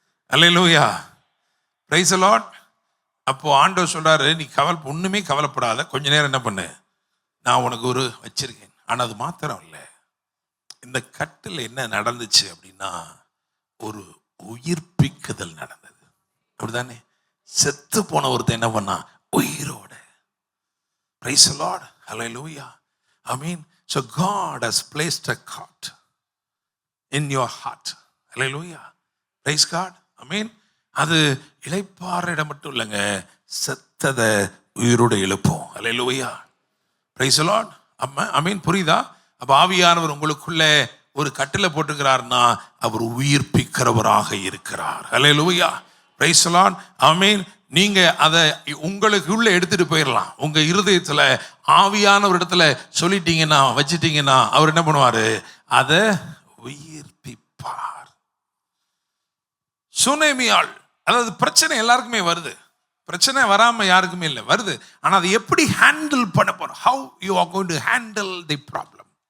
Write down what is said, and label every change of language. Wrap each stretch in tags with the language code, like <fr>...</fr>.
<ta>Hallelujah,</ta> <en>Praise the lord.</en> <ta>அப்போ ஆண்டவர் சொல்றாரு, நீ ஒண்ணுமே கவலைப்படாத, கொஞ்ச நேரம் என்ன பண்ணு, நான் உனக்கு ஒரு வச்சிருக்கேன். ஆனால் அது மாத்திரம் இல்லை, இந்த கட்டில் என்ன நடந்துச்சு அப்படின்னா ஒரு உயிர்ப்பிக்குதல் நடந்தது, அப்படிதானே? செத்து போன ஒருத்தன் என்ன பண்ணா உயிரோட.</ta> <en>Praise the lord, hallelujah, amen. So God has placed a cot in your heart. Hallelujah. Praise God. Amen.</en> <ta>அது இளைப்பாற மட்டும் இல்லைங்க, செத்ததை உயிரோடு எழுப்போம்.</ta> <en>Hallelujah. Praise the Lord.</en> <ta>ஆமென். புரியுதா? அப்ப ஆவியானவர் உங்களுக்குள்ள ஒரு கட்டில போட்டுக்கிறார்னா அவர் உயிர்ப்பிக்கிறவராக இருக்கிறார்.</ta> <en>Hallelujah. Praise the Lord.</en> <ta>ஆமென். நீங்க அதை உங்களுக்குள்ள எடுத்துட்டு போயிடலாம். உங்க இருதயத்துல ஆவியான ஒரு இடத்துல சொல்லிட்டீங்கன்னா வச்சிட்டீங்கன்னா அவர் என்ன பண்ணுவாரு, அதை உயிர்ப்பிப்பார். சுனேமியாள், அதாவது பிரச்சனை எல்லாருக்குமே வருது, பிரச்சனை வராம யாருக்குமே இல்லை, வருது. ஆனா அதை எப்படி ஹேண்டில் பண்ண போறோம்,</ta> <en>how you are going to handle the problem.</en>